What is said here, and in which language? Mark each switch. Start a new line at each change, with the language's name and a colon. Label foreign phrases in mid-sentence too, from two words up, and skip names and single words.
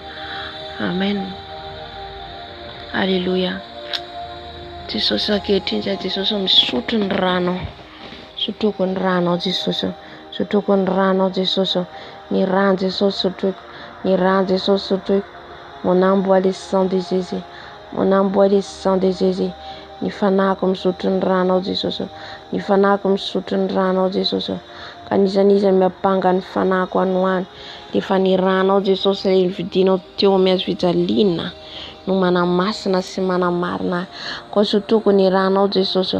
Malagasy: Amen. Halleluja. Jesosy ankehitriny izay Jesosy misotro ny rano. Sotroko ny rano Jesosy. Sotroko ny rano Jesosy. Ny rano Jesosy sotroko. Ny rano Jesosy sotroko.
French: Mon âme boit le sang de Jésus. Mon âme boit le sang de Jésus.
Malagasy: Ny fanahiko misotro ny rano Jesosy. Ny fanahiko misotro ny rano Jesosy. Ka nizaniza miapanga ny fanahiko anoany. Dia fa ny rano Jesosy ilay vidinao teo amin'ny hazofijaliana no manamasina sy manamarina. Ka sotroko ny rano Jesosy.